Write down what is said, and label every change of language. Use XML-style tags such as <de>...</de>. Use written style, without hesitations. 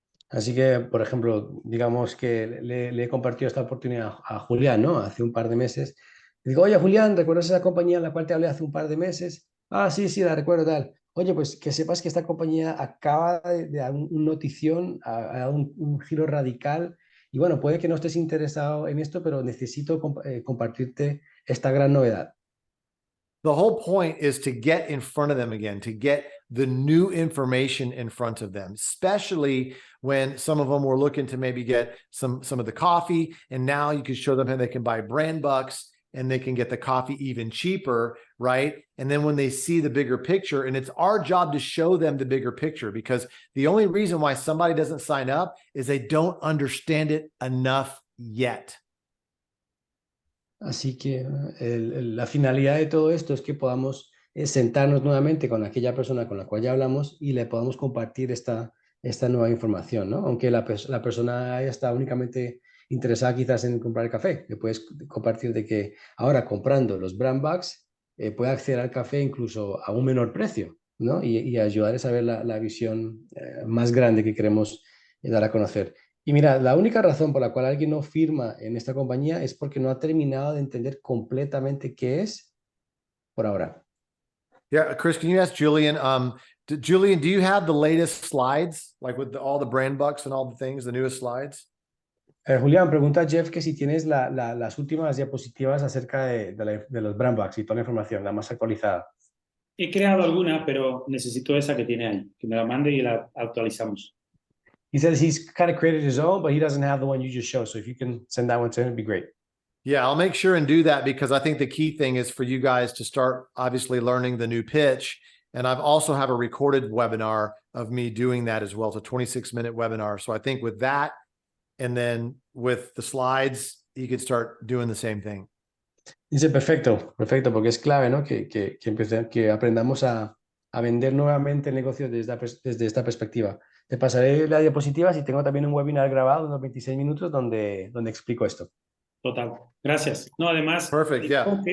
<es>Así que, por ejemplo, digamos que le he compartido esta oportunidad a Julián, ¿no? Hace un par de meses. Le digo, oye, Julián, ¿recuerdas esa compañía en la cual te hablé hace un par de meses? Ah, sí, sí, la recuerdo, tal. Oye, pues que sepas que esta compañía acaba de dar un notición, a un giro radical. Y bueno, puede que no estés interesado en esto, pero necesito compartirte esta gran novedad.</es> <en>The whole point is to get in front of them again, to get the new information in front of them, especially when some of them were looking to maybe get some of the coffee. And now you can show them how they can buy brand bucks and they can get the coffee even cheaper, right? And then when they see the bigger picture, and it's our job to show them the bigger picture, because the only reason why somebody doesn't sign up is they don't understand it enough yet.</en> <es>Así que la finalidad de todo esto es que podamos sentarnos nuevamente con aquella persona con la cual ya hablamos y le podamos compartir esta nueva información, ¿no? Aunque la persona haya estado únicamente interesada quizás en comprar el café, le puedes compartir de que ahora comprando los brand bucks puede acceder al café incluso a un menor precio, ¿no? Y ayudarles a ver la visión más grande que queremos dar a conocer. Y mira, la única razón por la cual alguien no firma en esta compañía es porque no ha terminado de entender completamente qué es por ahora.</es> <en>Yeah, Chris, can you ask Julian? Julian, do you have the latest slides, like with all the brand bucks and all the things, the newest slides?</en> <es>Julián, pregunta a Jeff que si tienes las últimas diapositivas acerca de los brand bucks y toda la información, la más actualizada. He creado alguna, pero necesito esa que tiene ahí, que me la mande y la actualizamos.</es> <en>He says he's kind of created his own, but he doesn't have the one you just showed. So if you can send that one to him, it'd be great. Yeah, I'll make sure and do that, because I think the key thing is for you guys to start obviously learning the new pitch. And I've also have a recorded webinar of me doing that as well. It's a 26-minute webinar. So I think with that, and then with the slides, you could start doing the same thing.</en> <es>Dice, perfecto, perfecto, porque es clave, ¿no? Que aprendamos a vender nuevamente el negocio desde esta perspectiva. Te pasaré las diapositivas y tengo también un webinar grabado de unos 26 minutos donde explico esto. Total. Gracias. No, además,</es> <en>Perfect, yeah.</en>